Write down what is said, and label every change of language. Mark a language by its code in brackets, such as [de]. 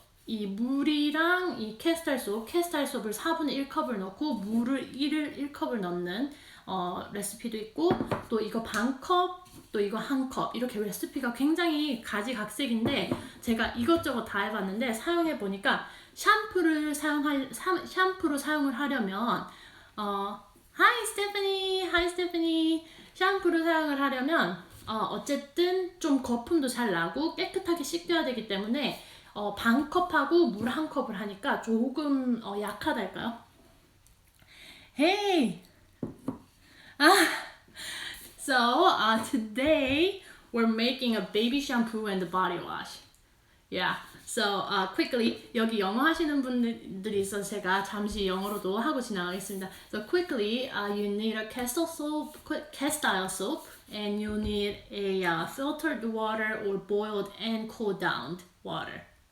[ko] 이 물이랑 이 캐스탈 수업을 4분의 1컵을 넣고 물을 1컵을 넣는 레시피도 있고, 또 이거 반컵, 또 이거 한 컵, 이렇게 레시피가 굉장히 가지각색인데 제가 이것저것 다 해봤는데 사용해보니까 샴푸로 사용을 하려면 [en] Hi Stephanie. [ko] 샴푸를 사용을 하려면 어쨌든 좀 거품도 잘 나고 깨끗하게 씻겨야 되기 때문에 반컵하고 물 한 컵을 하니까 조금 약하달까요? [en] Hey! So today we're making a baby shampoo and body wash. Yeah. So quickly, [ko] 여기 영어 하시는 분들이 있어서 제가 잠시 영어로도 하고 지나가겠습니다. [en] So quickly, you need a castile soap, and you need a filtered water or boiled and cooled down water.